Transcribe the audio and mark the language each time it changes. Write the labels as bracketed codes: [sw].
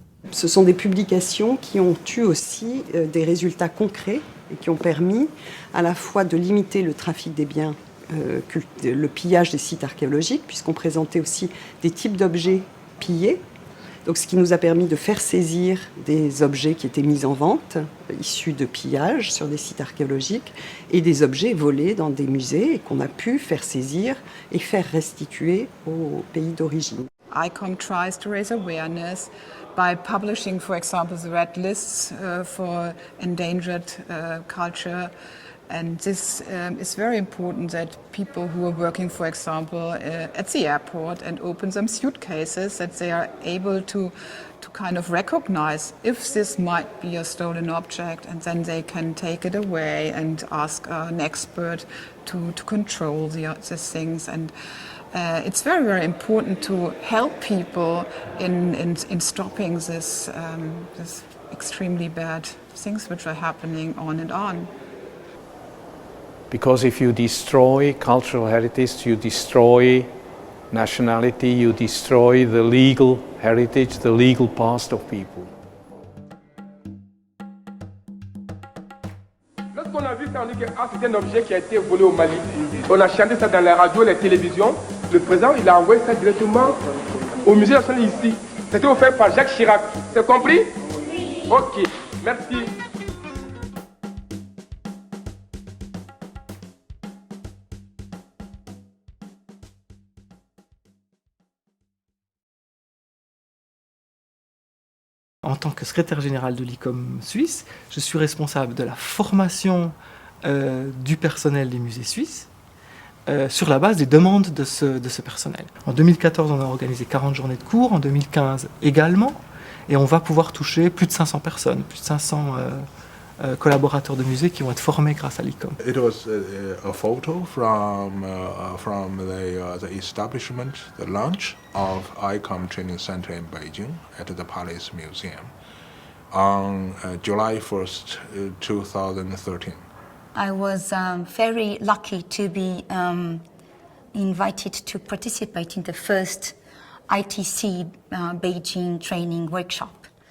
[fr] Ce sont des publications qui ont eu aussi des résultats concrets et qui ont permis à la fois de limiter le trafic des biens, le pillage des sites archéologiques, puisqu'on présentait aussi des types d'objets pillés. Donc, ce qui nous a permis de faire saisir des objets qui étaient mis en vente, issus de pillages sur des sites archéologiques, et des objets volés dans des musées et qu'on a pu faire saisir et faire restituer au pays d'origine. [en] ICOM tries to raise awareness by publishing, for example, the red lists for endangered culture. And this is very important that people who are working, for example, at the airport and open some suitcases, that they are able to kind of recognize if this might be a stolen object, and then they can take it away and ask an expert to control these things. And it's very, very important to help people in stopping this extremely bad things which are happening on and on. Because if you destroy cultural heritage, you destroy nationality, you destroy the legal heritage, the legal past of people. [fr] entendu que c'est un objet qui a été volé au Mali. On a chanté ça dans les radios, les télévisions. Le président, il a envoyé ça directement au musée national ici. C'était offert par Jacques Chirac. C'est compris? Oui. Ok, merci. En tant que secrétaire général de l'ICOM suisse, je suis responsable de la formation du personnel des musées suisses sur la base des demandes de ce personnel. En 2014, on a organisé 40 journées de cours, en 2015 également, et on va pouvoir toucher plus de 500 personnes, plus de 500 collaborateurs de musées qui vont être formés grâce à l'ICOM. [en] It was a photo from the establishment, the launch of ICOM Training Center in Beijing at the Palace Museum on July 1st, 2013. I was very lucky to be invited to participate in the first ITC Beijing training workshop.